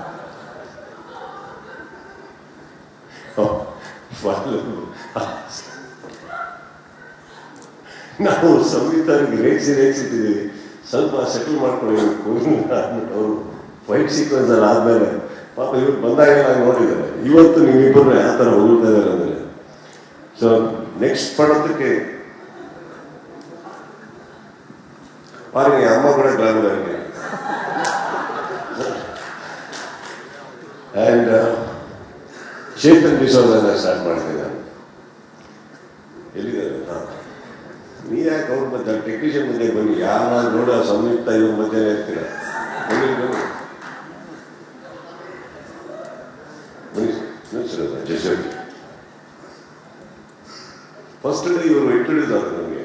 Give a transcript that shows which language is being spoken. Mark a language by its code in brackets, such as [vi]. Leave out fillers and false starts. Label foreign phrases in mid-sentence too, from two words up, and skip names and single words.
[kn] ನಾವು ಸಂಯುಕ್ತರಿಗೆ ರೇಗಿಸಿಟ್ಟಿದ್ದೀವಿ, ಸ್ವಲ್ಪ ಸೆಟಲ್ ಮಾಡ್ಕೊಳ್ಳಿ ಅಂದ್ಬಿಟ್ಟು ಅವರು [en] fight sequence [kn] ಅಲ್ಲಿ ಆದಮೇಲೆ ಪಾಪ ಇವ್ರು ಬಂದಾಗೆಲ್ಲ ನೋಡಿದ್ದಾರೆ. ಇವತ್ತು ನೀವಿಬ್ಬರು ಯಾವ ಥರ ಹೋಗ್ತಾ ಇದ್ದಾರೆ ಅಂದರೆ, [en] so next [kn] ಪಡೋದಕ್ಕೆ [ta] பாருங்க அம்மா கூட கிளாமரா இருக்கு. [kn] And ಚೇತನ್ ಡಿಸೋಜನ ಸ್ಟಾರ್ಟ್ ಮಾಡ್ತೀನಿ ನಾನು. ಎಲ್ಲಿದ್ದಾರೆ? ನೀ ಯಾಕೆ ಅವ್ರ ಮಧ್ಯೆ ಟೆಕ್ನಿಷಿಯನ್ ಮುಂದೆ ಬನ್ನಿ, ಯಾರ ನೋಡ ಸಂಯುಕ್ತ ಇವ್ರ ಮಧ್ಯೆ ಇರ್ತೀರ, ಬನ್ನಿ ಬನ್ನಿ ಬನ್ನಿ [en] just first day [kn] ಇವರು ಇಂಟ್ರೊಡ್ಯೂಸ್ ಆದ್ರು ನಮಗೆ.